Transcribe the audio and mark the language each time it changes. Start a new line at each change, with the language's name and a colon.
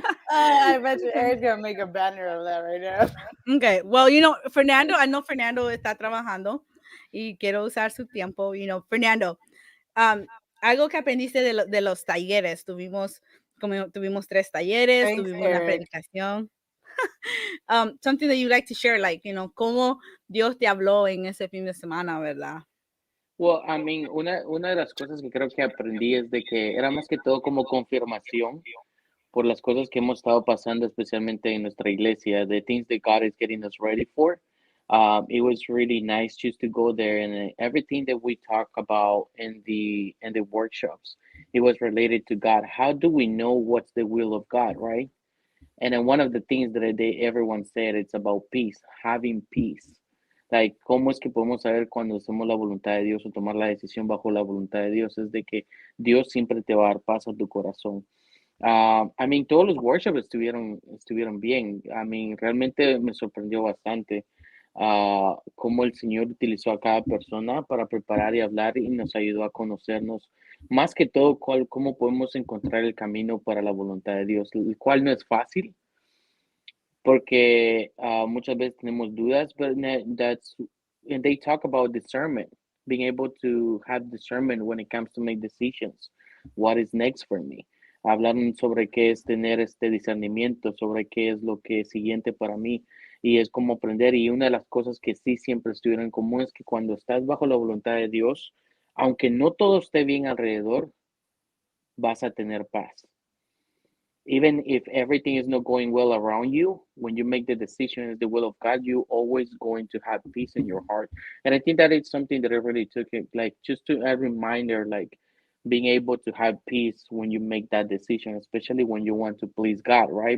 English: I bet you Eric's gonna make a banner of that right now. Okay. Well, Fernando, I know
Spanish: Fernando está trabajando y quiero usar su tiempo. Fernando, algo que aprendiste de los talleres. Tuvimos 3 talleres,
English: Thanks,
Spanish: tuvimos una
English: Eric.
Spanish: predicación.
English: Something that you like to share, like,
Spanish: cómo Dios te habló en ese fin de semana, ¿verdad?
English: Well, I mean,
Spanish: una de las cosas que creo que aprendí es de que era más que todo como confirmación, por las cosas que hemos estado pasando, especialmente en nuestra iglesia,
English: the things that God is getting us ready for. It was really nice just to go there, and everything that we talk about in the workshops, it was related to God. How do we know what's the will of God, right? And then one of the things that everyone said, it's about peace, having peace.
Spanish: Like, ¿cómo es que podemos saber cuando hacemos la voluntad de Dios o tomar la decisión bajo la voluntad de Dios? Es de que Dios siempre te va a dar paz a tu corazón.
English: I mean,
Spanish: todos los workshops estuvieron bien.
English: I mean,
Spanish: realmente me sorprendió bastante cómo el Señor utilizó a cada persona para preparar y hablar y nos ayudó a conocernos. Más que todo, cómo podemos encontrar el camino para la voluntad de Dios, el cual no es fácil, porque muchas veces tenemos dudas,
English: and they talk about discernment, being able to have discernment when it comes to make decisions. What is next for me?
Spanish: Hablaron sobre qué es tener este discernimiento, sobre qué es lo que es siguiente para mí, y es como aprender. Y una de las cosas que sí siempre estuvieron en común es que cuando estás bajo la voluntad de Dios, aunque no todo esté bien alrededor, vas a tener paz.
English: Even if everything is not going well around you, when you make the decision as the will of God, you always going to have peace in your heart. And I think that it's something that I really took it, like just to a reminder, like being able to have peace when you make that decision, especially when you want to please God, right?